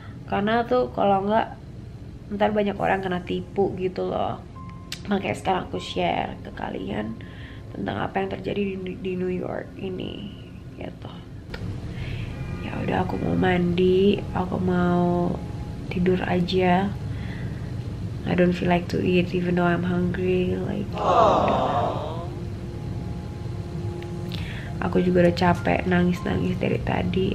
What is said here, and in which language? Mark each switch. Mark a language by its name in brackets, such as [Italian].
[Indonesian] Karena tuh kalau nggak ntar banyak orang kena tipu gitu loh. Makanya sekarang aku share ke kalian tentang apa yang terjadi di New York ini gitu. Ya udah, aku mau mandi, aku mau tidur aja. [English] I don't feel like to eat even though I'm hungry like. [Indonesian] Aku juga udah capek nangis-nangis dari tadi.